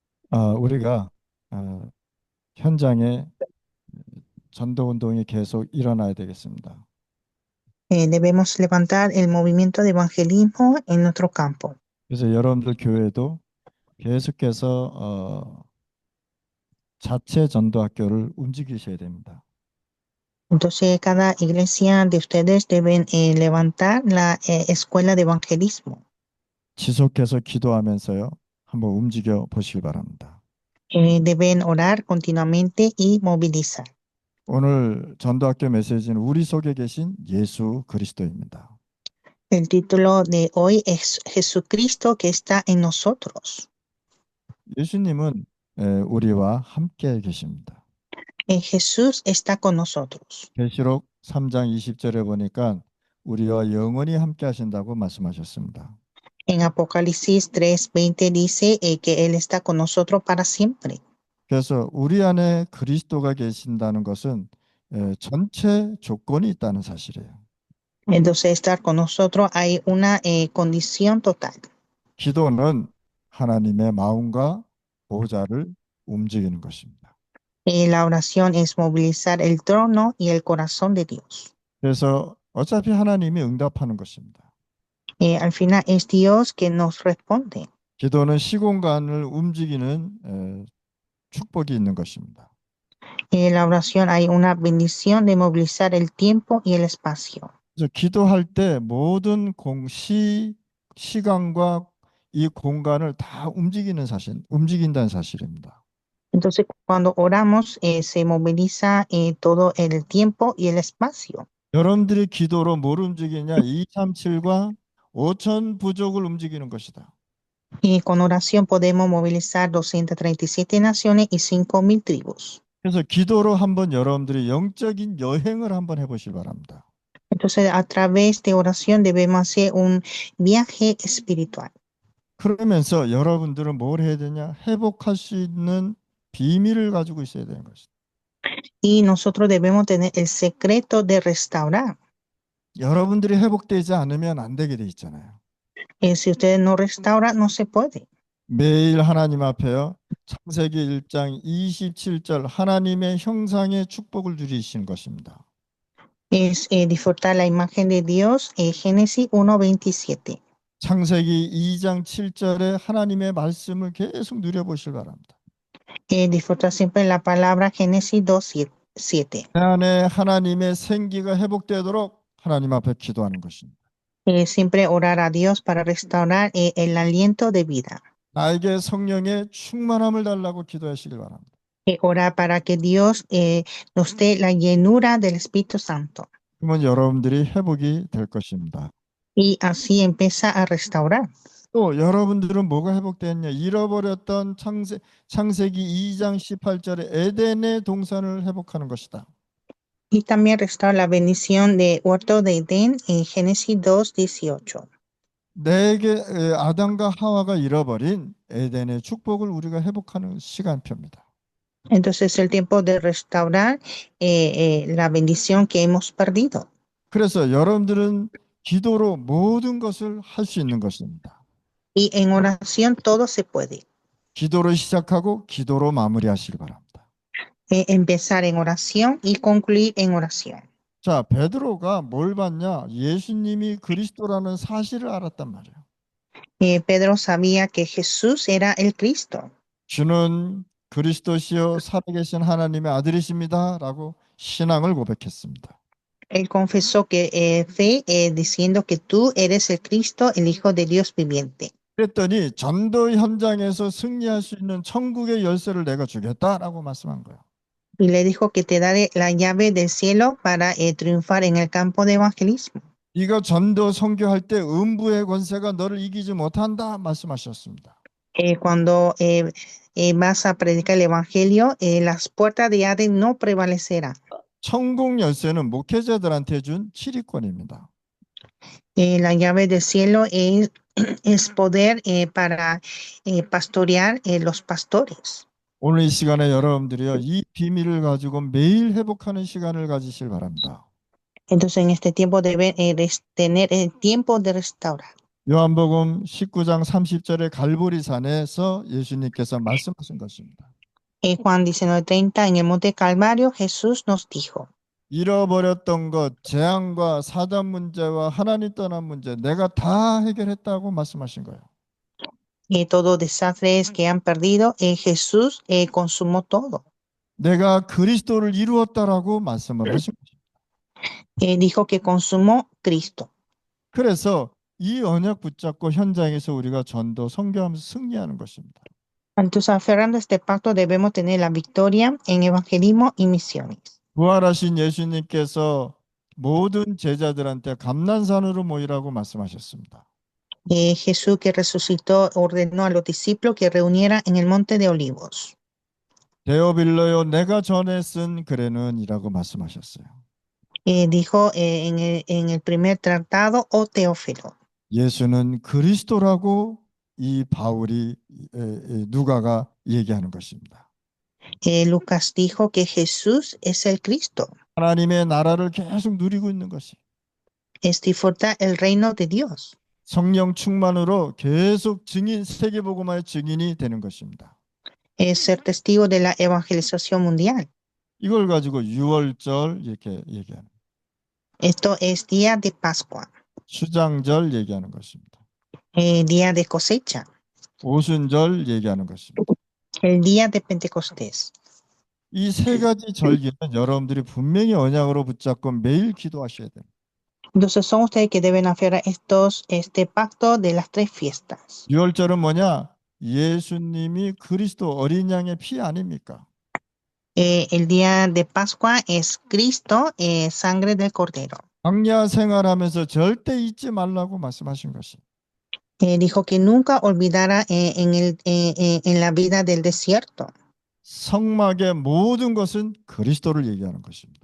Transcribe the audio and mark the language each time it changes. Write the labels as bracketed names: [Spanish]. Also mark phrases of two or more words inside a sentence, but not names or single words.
[Korean] 우리가 어, 현장에 전도 운동이 계속 일어나야 되겠습니다. [Spanish] Debemos levantar el movimiento de evangelismo en nuestro campo. [Korean] 그래서 여러분들 교회도 계속해서 자체 전도 학교를 움직이셔야 됩니다. [Spanish] Entonces, cada iglesia de ustedes deben levantar la escuela de evangelismo. [Korean] 지속해서 기도하면서요. 한번 움직여 보시기 바랍니다. [Spanish] Deben orar continuamente y movilizar. [Korean] 오늘 전도학교 메시지는 우리 속에 계신 예수 그리스도입니다. [Spanish] El título de hoy es Jesucristo que está en nosotros. [Korean] 예수님은 우리와 함께 계십니다. [Spanish] Jesús está con nosotros. [Korean] 계시록 3장 20절에 보니까 우리와 영원히 함께 하신다고 말씀하셨습니다. [Spanish] En Apocalipsis 3:20 dice que Él está con nosotros para siempre. [Korean] 그래서 우리 안에 그리스도가 계신다는 것은 전체 조건이 있다는 사실이에요. [Spanish] Entonces, estar con nosotros hay una condición total. [Korean] 기도는 하나님의 마음과 보좌를 움직이는 것입니다. [Spanish] La oración es movilizar el trono y el corazón de Dios. [Korean] 그래서 어차피 하나님이 응답하는 것입니다. [Spanish] Al final es Dios que nos responde. [Korean] 기도는 시공간을 움직이는 축복이 있는 것입니다. [Spanish] En la oración hay una bendición de movilizar el tiempo y el espacio. [Korean] 그래서 기도할 때 모든 시간과 이 공간을 다 움직인다는 사실입니다. [Spanish] Entonces, cuando oramos, se moviliza todo el tiempo y el espacio. [Korean] 여러분들이 기도로 뭘 움직이냐? 237과 5천 부족을 움직이는 것이다. [Spanish] Y con oración podemos movilizar 237 naciones y 5,000 tribus. [Korean] 그래서 기도로 한번 여러분들이 영적인 여행을 한번 해보시기 바랍니다. [Spanish] Entonces, a través de oración debemos hacer un viaje espiritual. [Korean] 그러면서 여러분들은 뭘 해야 되냐? 회복할 수 있는 비밀을 가지고 있어야 되는 것이다. [Spanish] Y nosotros debemos tener el secreto de restaurar. [Korean] 여러분들이 회복되지 않으면 안 되게 돼 있잖아요. [Spanish] Si ustedes no restauran, no se puede. [Korean] 매일 하나님 앞에요. 창세기 1장 27절 하나님의 형상의 축복을 누리시는 것입니다. [Spanish] Es disfrutar la imagen de Dios, Génesis 1:27. [Korean] 창세기 2장 7절에 하나님의 말씀을 계속 누려보시기 바랍니다. [Spanish] Disfrutar siempre la palabra Génesis 2:7. [Korean] 내 안에 하나님의 생기가 회복되도록 하나님 앞에 기도하는 것입니다. [Spanish] Siempre orar a Dios para restaurar el aliento de vida. [Korean] 나에게 성령의 충만함을 달라고 기도하시길 바랍니다. [Spanish] Orar para que Dios nos dé la llenura del Espíritu Santo. [Korean] 그러면 여러분들이 회복이 될 것입니다. [Spanish] Y así empieza a restaurar. [Korean] 또 여러분들은 뭐가 회복됐냐? 잃어버렸던 창세기 2장 18절에 에덴의 동산을 회복하는 것이다. [Spanish] Y también restaura la bendición de Huerto de Edén en Génesis 2:18. [Korean] 내게 아담과 하와가 잃어버린 에덴의 축복을 우리가 회복하는 시간표입니다. [Spanish] Entonces es el tiempo de restaurar la bendición que hemos perdido. [Korean] 그래서 여러분들은 기도로 모든 것을 할 수 있는 것입니다. [Spanish] Y en oración todo se puede. [Korean] 기도로 시작하고 기도로 마무리하시기 바랍니다. [Spanish] Empezar en oración y concluir en oración. [Korean] 자, 베드로가 뭘 봤냐? 예수님이 그리스도라는 사실을 알았단 말이에요. [Spanish] Pedro sabía que Jesús era el Cristo. [Korean] 주는 그리스도시요 살아계신 하나님의 아들이십니다. 라고 신앙을 고백했습니다. [Spanish] Él confesó que fe diciendo que tú eres el Cristo, el Hijo de Dios viviente. [Korean] 그랬더니 전도 현장에서 승리할 수 있는 천국의 열쇠를 내가 주겠다라고 말씀한 거예요. [Spanish] Y le dijo que te daré la llave del cielo para triunfar en el campo de evangelismo. [Korean] 네가 전도 선교할 때 음부의 권세가 너를 이기지 못한다 말씀하셨습니다. [Spanish] Cuando vas a predicar el evangelio, las puertas de Hades no prevalecerán. [Korean] 천국 열쇠는 목회자들한테 준 치리권입니다. [Spanish] La llave del cielo es poder para pastorear los pastores. [Korean] 오늘 이 시간에 여러분들이요 이 비밀을 가지고 매일 회복하는 시간을 가지실 바랍니다. [Spanish] Entonces en este tiempo deben tener el tiempo de restaurar. [Korean] 요한복음 19장 30절의 갈보리산에서 예수님께서 말씀하신 것입니다. [Spanish] Juan 19:30, en el monte Calvario, Jesús nos dijo, [Korean] 잃어버렸던 것, 재앙과 사단 문제와 하나님 떠난 문제, 내가 다 해결했다고 말씀하신 거예요. [Spanish] todos desastres que han perdido, Jesús consumó todo. [Korean] 내가 그리스도를 이루었다라고 말씀을 하신 거죠. [Spanish] Dijo que consumó Cristo. [Korean] 그래서 이 언약 붙잡고 현장에서 우리가 전도, 선교하면서 승리하는 것입니다. [Spanish] Entonces, aferrando a este pacto, debemos tener la victoria en evangelismo y misiones. [Korean] 부활하신 예수님께서 모든 제자들한테 감난산으로 모이라고 말씀하셨습니다. [Spanish] Jesús que resucitó ordenó a los discípulos que reunieran en el monte de Olivos. [Korean] 데오빌로요 내가 전에 쓴 글에는이라고 말씀하셨어요. [Spanish] Dijo en el primer tratado, oh Teófilo. [Korean] 예수는 그리스도라고 이 바울이 누가가 얘기하는 것입니다. [Spanish] Lucas dijo que Jesús es el Cristo. [Korean] 하나님의 나라를 계속 누리고 있는 것이 [Spanish] Es disfrutar el reino de Dios. [Korean] 성령 충만으로 계속 증인, 세계복음화의 증인이 되는 것입니다. [Spanish] Es ser testigo de la evangelización mundial. [Korean] 이걸 가지고 유월절 이렇게 얘기하는, [Spanish] Esto es día de Pascua, [Korean] 수장절 얘기하는 것입니다. [Spanish] día de cosecha, [Korean] 오순절 얘기하는 것입니다. [Spanish] el día de Pentecostés. [Korean] 이 세 가지 절기는 여러분들이 분명히 언약으로 붙잡고 매일 기도하셔야 돼요. [Spanish] Entonces son ustedes que deben aferrar este pacto de las tres fiestas. [Korean] 유월절은 뭐냐? 예수님이 그리스도 어린 양의 피 아닙니까? [Spanish] El día de Pascua es Cristo, sangre del Cordero. [Korean] 광야 생활하면서 절대 잊지 말라고 말씀하신 것이. [Spanish] Dijo que nunca olvidara en la vida del desierto. [Korean] 성막의 모든 것은 그리스도를 얘기하는 것입니다.